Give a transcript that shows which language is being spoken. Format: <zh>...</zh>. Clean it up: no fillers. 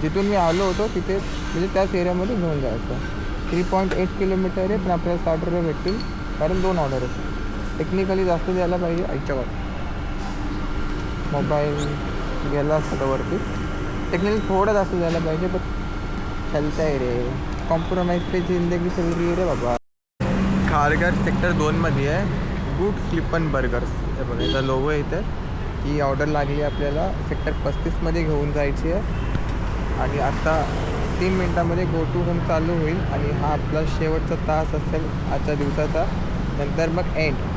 <mr>जिथून मी आलो होतो तिथे, म्हणजे त्याच एरियामध्ये घेऊन जायचं. 3.8 किलोमीटर आहे, पण आपल्याला 60 रुपये भेटतील, कारण 2 ऑर्डर आहेत. टेक्निकली जास्त द्यायला पाहिजे. आईच्यावर मोबाईल गेला असता वरती. टेक्निकली थोडं जास्त द्यायला पाहिजे, पण चलतं आहे रे.</mr> <hi>कॉम्प्रोमाइज पे जिंदगी चल रही रे बाबा.</hi> <mr>खारघर सेक्टर 2मध्ये आहे गुड स्लिपन बर्गर्स. हे बघा, याचा लोगो आहे इथे. ही ऑर्डर लागली आपल्याला सेक्टर 35मध्ये घेऊन जायची आहे. आणि आता 3 मिनटामध्ये गो टू होम चालू होईल आणि हा आपला शेवटचा तास असेल आजच्या दिवसाचा. नंतर मग एंड.</mr>